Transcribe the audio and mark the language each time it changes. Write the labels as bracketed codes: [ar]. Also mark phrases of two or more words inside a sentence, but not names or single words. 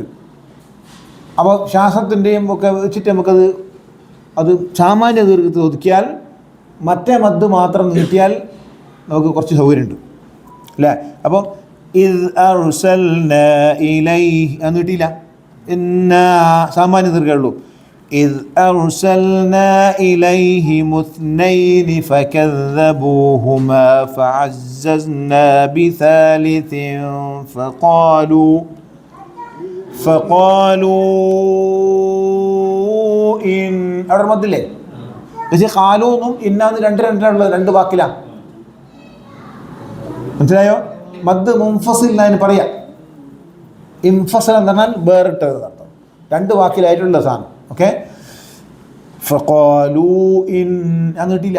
[ml] അപ്പോൾ ശാസ്ത്രത്തിൻ്റെയും ഒക്കെ വെച്ചിട്ട് നമുക്കത് സാമാന്യ ദീർഘത്തിൽ ഒതുക്കിയാൽ മറ്റേ മദ് മാത്രം നീട്ടിയാൽ നമുക്ക് കുറച്ച് സൗകര്യമുണ്ട് അല്ലേ? അപ്പം [ar] إذ أرسلنا إليه [ml] നീട്ടിയില്ല, സാമാന്യ ദീർഘമുള്ളൂ. [ar] إذ أرسلنا إليهم اثنين فكذبوهما فعززنا بثالث فقالوا إن [ml] അർമദില്ലേ പക്ഷേ ഖാലൂന്നും ഇന്നാന്ന് രണ്ടുള്ളത് രണ്ട് വാക്കിലാണ്. മനസ്സിലായോ? [ar] مد منفصل [ml] എന്നതിന് പറയാം. ഇൻഫസൽ എന്ന് പറഞ്ഞാൽ വേറിട്ടത് അർത്ഥം. രണ്ട് വാക്കിലായിട്ടുള്ള സാധനം. ഓക്കെ. [ar] فقالوا إن [ml] അത് കിട്ടിയില്ല.